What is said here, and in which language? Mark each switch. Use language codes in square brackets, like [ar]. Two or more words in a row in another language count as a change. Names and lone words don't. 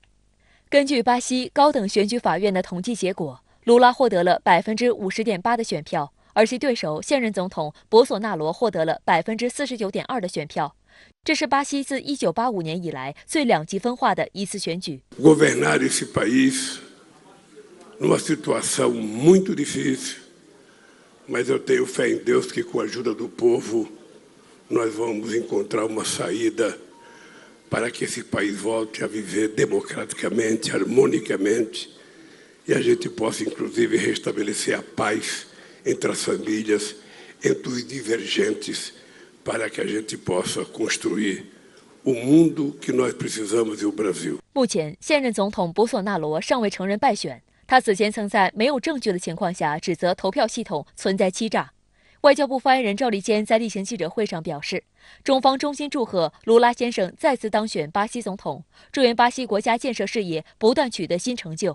[zh] 根据巴西高等选举法院的统计结果，卢拉获得了50.8%的选票，而其对手现任总统博索纳罗获得了49.2%的选票。这是巴西自1985年以来最两极分化的一次选举。 [pt] Numa situação muito difícil, mas eu tenho fé em Deus que com a ajuda do povo nós vamos encontrar uma saída para que esse país volte a viver democraticamente, harmonicamente e a gente possa inclusive restabelecer a paz entre as famílias, entre os divergentes, para que a gente possa construir o mundo que nós precisamos e o Brasil. [zh] 目前，现任总统博索纳罗尚未承认败选。他此前曾在没有证据的情况下指责投票系统存在欺诈。外交部发言人赵立坚在例行记者会上表示，中方衷心祝贺卢拉先生再次当选巴西总统，祝愿巴西国家建设事业不断取得新成就。